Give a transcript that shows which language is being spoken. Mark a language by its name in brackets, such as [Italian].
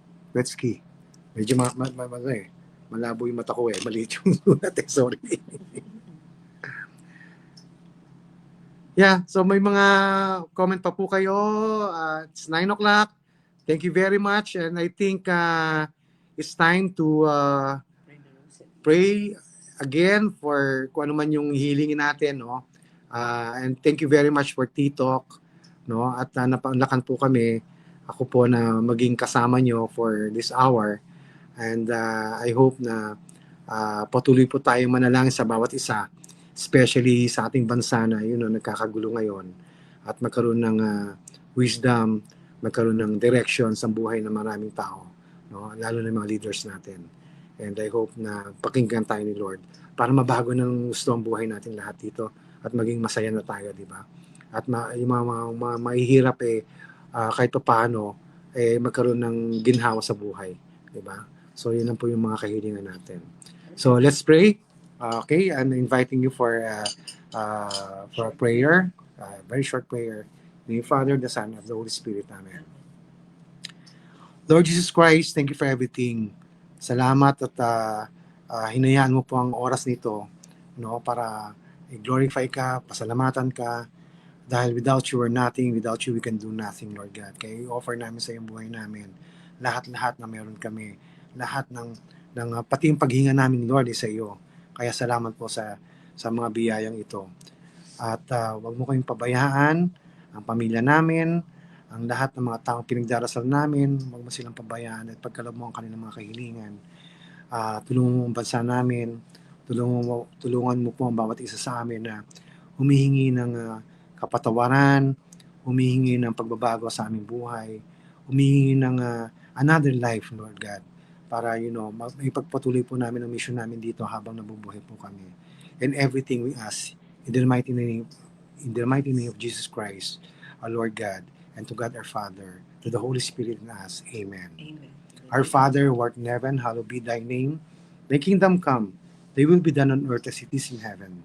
[Filipino] Wetski. Medyo malabo yung mata ko eh. Maliit yung sulat eh. Sorry. Yeah, so may mga comment pa po kayo. [English] It's 9 o'clock. Thank you very much. And I think it's time to pray again for [Filipino] kung ano man yung hilingin natin. [English] No? And thank you very much for T-Talk. [Filipino] No? At napaunlakan po kami. Ako po na maging kasama nyo [English] for this hour. And I hope [Filipino] na patuloy po tayong manalangin sa bawat isa, especially sa ating bansa na nagkakagulo ngayon, at magkaroon ng wisdom, magkaroon ng direction sa buhay ng maraming tao, no? Lalo na mga leaders natin. [English] And I hope [Filipino] na pakinggan tayo ni Lord para mabago ng gusto ang buhay natin lahat dito at maging masaya na tayo, di ba? At yung mga mahihirap kahit pa paano magkaroon ng ginhawa sa buhay, di ba? So yun lang po yung mga kahilingan natin. [English] So let's pray. Okay, I'm inviting you for a prayer, very short prayer. In the Father, the Son, and the Holy Spirit. Amen. Lord Jesus Christ, thank you for everything. [Filipino] Salamat at hinayaan mo po ang oras nito, no, para i-glorify ka, pasalamatan ka. [English] Dahil without you we're nothing, without you we can do nothing, Lord God. [Filipino] Kaya i-offer namin sa iyong buhay namin lahat-lahat na meron kami, lahat ng pati yung paghinga namin, Lord, sa iyo. Kaya salamat po sa mga biyayang ito. At wag mo kayong pabayaan ang pamilya namin, ang lahat ng mga taong pinagdarasal namin, wag mo silang pabayaan at pagkaloob mo ang kanilang mga kahilingan. Tulungan mo ang bansa namin, tulungan mo po ang bawat isa sa amin na humihingi ng kapatawaran, humihingi ng pagbabago sa aming buhay, humihingi ng [English] another life, [Filipino] Lord God, para ipagpatuloy po namin ang mission namin dito habang nabubuhay po kami. [English] And everything we ask in the mighty name of Jesus Christ, our Lord God, and to God our Father, to the Holy Spirit in us. Amen. Amen. Our Father who art in heaven, hallowed be thy name. Thy kingdom come, thy will be done on earth as it is in heaven.